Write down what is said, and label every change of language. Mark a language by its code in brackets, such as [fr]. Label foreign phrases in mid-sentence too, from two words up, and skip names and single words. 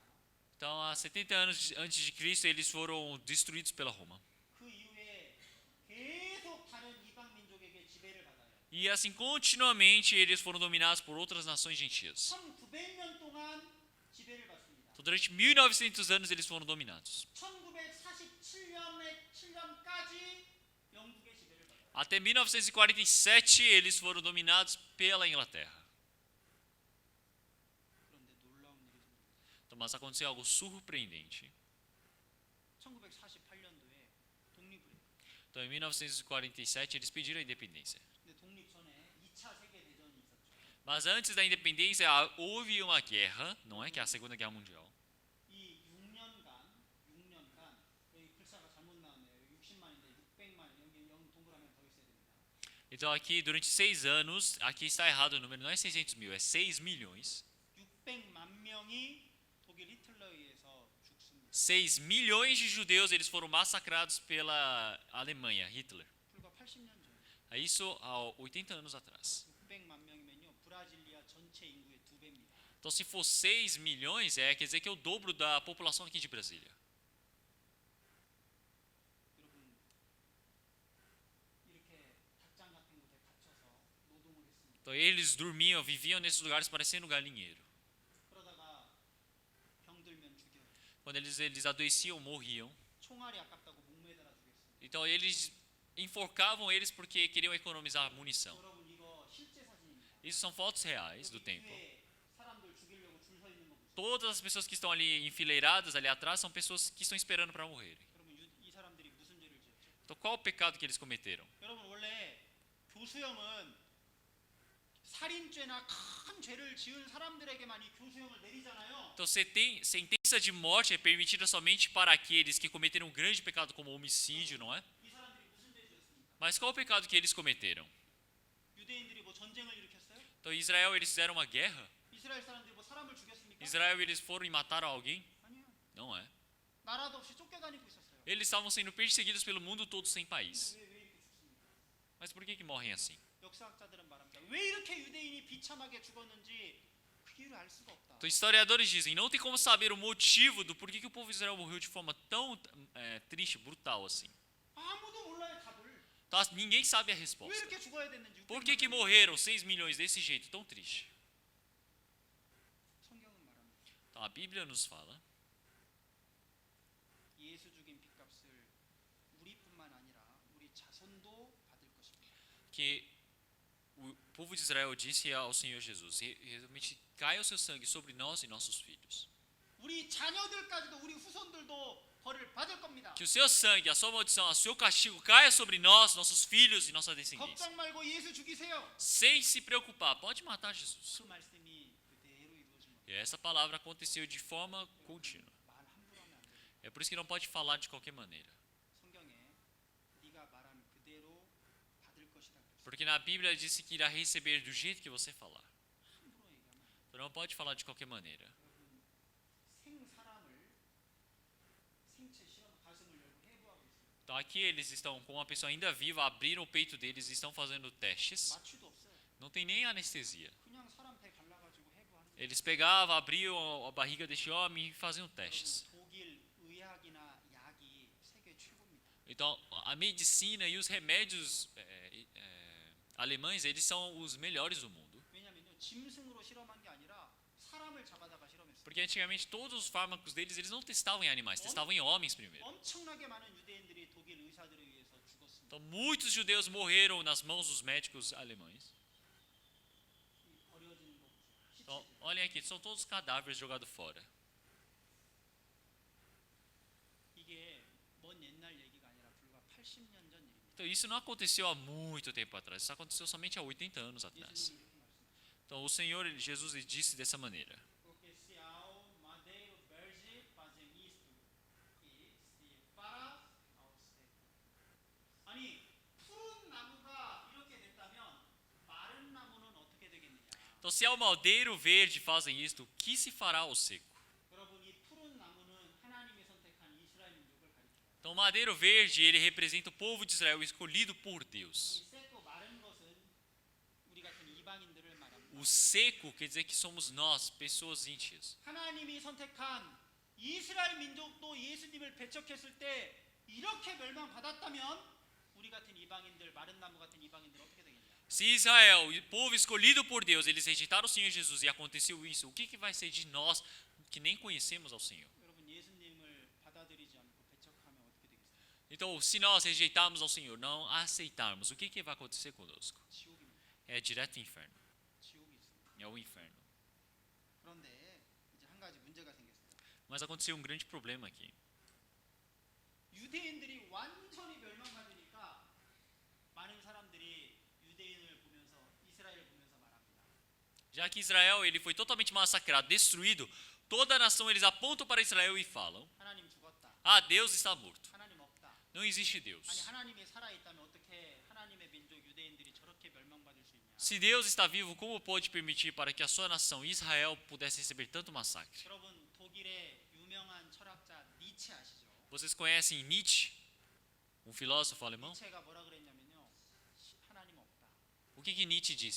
[pt] Então, há 70 anos antes de Cristo, eles foram destruídos pela Roma. [ko] 그 이후에 계속 다른 이방 민족에게 지배를 받아요. [pt] E assim, continuamente, eles foram dominados por outras nações gentias. [ko] 1900년 동안 지배를 받습니다. [pt] Então, durante 1900 anos, eles foram dominados. [ko] 1947년까지 영국의 지배를 받아요. [pt] Até 1947, eles foram dominados pela Inglaterra. [ko] 그런데 놀라운 일이 생겼어요. [pt] Então, mas aconteceu algo surpreendente. [ko] 1948년도에 독립을 해요. [pt] Então, em 1947, eles pediram a independência. [ko] 근데 독립 전에 2차 세계 대전이 있었죠. [pt] Mas antes da independência, houve uma guerra, não é? Que é a Segunda Guerra Mundial. [ko] 이 6년간 여기 글자가 잘못 나왔네요. 60만인데 600만 여기 0 동그라미 더 있어야 됩니다. [pt] Então, aqui, durante 6 anos, aqui está errado o número, não é 600 mil, é 6 milhões. [ko] 600만 명이 독일 히틀러에 의해서 죽습니다. [pt] 6 milhões de judeus, eles foram massacrados pela Alemanha, Hitler. [ko] 불과 80년 전. [pt] É isso há 80 anos atrás. [ko] 600만 명이면요. 브라질리아 전체 인구의 2배입니다. [pt] Então, se for 6 milhões, quer dizer que é o dobro da população aqui de Brasília. [ko] 여러분 이렇게 닭장 같은 곳에 갇혀서 노동을 했습니다. [pt] Então, eles dormiam, viviam nesses lugares parecendo galinheiro. [ko] 그러다가 병들면 죽여요. [pt] Quando eles adoeciam, morriam. [ko] 총알이 아깝다고 목매달아 주겠습니다. [pt] Então, eles enforcavam eles porque queriam economizar munição. [ko] 여러분 이거 실제 사진입니다. [pt] Isso são fotos reais do [ko] 여기 [pt] templo. [ko] 뒤에 사람들 죽이려고 줄 서 있는 거 보세요. [pt] Todas as pessoas que estão ali enfileiradas ali atrás são pessoas que estão esperando para morrerem. [ko] 여러분 이 사람들이 무슨 죄를 지었죠? [pt] Então, qual o pecado que eles cometeram? [ko] 여러분 원래 교수형은 살인죄나 큰 죄를 지은 사람들에게만 이 교수형을 내리잖아요. [pt] Então, sentença de morte é permitida somente para aqueles que cometeram um grande pecado como homicídio, não é? [ko] 이 사람들이 무슨 죄 지었습니까? [pt] Mas qual o pecado que eles cometeram? [ko] 유대인들이 뭐 전쟁을 일으켰어요? [pt] Então, Israel, eles fizeram uma guerra? [ko] 이스라엘 사람들이 뭐 사람을 죽였습니까? [pt] Israel, eles foram e mataram alguém? [ko] 아니요. [pt] Não é. [ko] 나라도 없이 쫓겨다니고 있었어요. [pt] Eles estavam sendo perseguidos pelo mundo todo sem país. [ko] 왜 이렇게 죽습니까? [pt] Mas por que morrem assim? [ko] 역사학자들은 말합니다. 왜 이렇게 유대인이 비참하게 죽었는지 그 이유를 알 수가 없다. [pt] Então, historiadores dizem, não tem como saber o motivo do porquê que o povo de Israel morreu de forma tão triste, brutal assim. [ko] 아무도 몰라요 답을. [pt] Então, ninguém sabe a [ko] 왜 [pt] resposta. [ko] 이렇게 죽어야 됐는지. [pt] Por que morreram 6 milhões desse jeito, tão triste? [ko] 성경은 말합니다. [pt] Então, a Bíblia nos fala [ko] 예수 죽인 빚값을 우리뿐만 아니라 우리 자손도 받을 것입니다. [pt] que o povo de Israel disse ao Senhor Jesus, realmente caia o seu sangue sobre nós e nossos filhos. [ko] 우리 자녀들까지도 우리 후손들도 벌을 받을 겁니다. [pt] Que o seu sangue, a sua maldição, o seu castigo caia sobre nós, nossos filhos e nossa descendência. [ko] 걱정 말고 예수 죽이세요. [pt] Sem se preocupar, pode matar Jesus. [ko] 그 말씀이 그대로 이루어진 겁니다. [pt] E essa palavra aconteceu de forma contínua. [ko] 말 함부로 하면 안 돼요. [pt] É por isso que não pode falar de qualquer maneira. [ko] 성경에 [pt] Porque na Bíblia diz que irá receber do jeito que você falar. [ko] 함부로 얘기하면 안 돼요. [pt] Você não pode falar de qualquer maneira. [ko] 생 사람을 생체 실험 가슴을 열고 해부하고 있어요. [pt] Então aqui eles estão com uma pessoa ainda viva, abriram o peito deles e estão fazendo testes. [ko] 마취도 없어요. [pt] Não tem nem anestesia. [ko] 그냥 사람 배 갈라가지고 해부하는 거예요. [pt] Eles pegavam, abriam a barriga deste homem e faziam testes. [ko] 독일 의학이나 약이 세계 최고입니다. [pt] Então a medicina e os remédios alemães, eles são os melhores do mundo. [ko] 왜냐면요 짐승으로 실험한 게 아니라 사람을 잡아다가 실험했어요. [pt] Porque antigamente todos os fármacos deles, eles não testavam em animais, testavam em homens primeiro. [ko] 엄청나게 많은 유대인들이 독일 의사들에 의해서 죽었습니다. [pt] Então muitos judeus morreram nas mãos dos médicos alemães. [ko] 이 버려진 거 보세요. [pt] Então, [ko] 시체들. [pt] olhem aqui, são todos cadáveres jogados fora. [ko] 이게 먼 옛날 얘기가 아니라 불과 80년 전 일입니다. [pt] Então isso não aconteceu há muito tempo atrás, isso aconteceu somente há 80 anos atrás. [ko] 예수님이 이렇게 말씀하셨어요. [pt] Então o Senhor, Jesus, ele disse dessa maneira. Porque se ao madeiro verde fazem isto e se para ao seco. [ko] 아니 푸른 나무가 이렇게 됐다면 마른 나무는 어떻게 되겠느냐? [pt] Então se ao maldeiro verde fazem isto, o que se fará ao seco? [ko] 여러분 이 푸른 나무는 하나님이 선택한 이스라엘 민족을 가리켜요. [pt] Então o madeiro verde, ele representa o povo de Israel escolhido por Deus. [ko] 이 세고 마른 것은 우리 같은 이방인들을 말합니다. [pt] O seco quer dizer que somos nós, pessoas ímpias. [ko] 하나님이 선택한 이스라엘 민족도 예수님을 배척했을 때 이렇게 멸망받았다면 우리 같은 이방인들 마른 나무 같은 이방인들 어떻게 되겠냐? [pt] Se Israel, o povo escolhido por Deus, eles rejeitaram o Senhor Jesus e aconteceu isso, o que vai ser de nós que nem conhecemos ao Senhor? [ko] 여러분 예수님을 받아들이지 않고 배척하면 어떻게 되겠어요? [pt] Então, se nós rejeitarmos ao Senhor, não aceitarmos, o que vai acontecer conosco? [ko] 지옥입니다. [pt] É direto inferno. [ko] 지옥이 있습니다. [pt] É o inferno. [ko] 그런데 이제 한 가지 문제가 생겼어요. [pt] Mas aconteceu um grande problema aqui. [ko] 유대인들이 완전히 멸망받으니까 많은 사람들이 유대인을 보면서 이스라엘을 보면서 말합니다. [pt] Já que Israel ele foi totalmente massacrado, destruído, toda a nação eles apontam para Israel e falam: [ko] 하나님 죽었다. [pt] Ah, Deus está morto. [ko] 하나님 없다. [pt] Não existe [ko] 아니 [pt] Deus. [ko] 하나님이 살아 있다면 어떻게 하나님의 민족 유대인들이 저렇게 멸망받을 수 있냐? [pt] Se Deus está vivo, como pode permitir para que a sua nação Israel pudesse receber tanto massacre? [ko] 여러분 독일의 유명한 철학자 니체 아시죠? [pt] Vocês conhecem Nietzsche, um filósofo alemão? [ko] 니체가 뭐라 그랬냐면요. 하나님 없다. [pt] O que Nietzsche disse?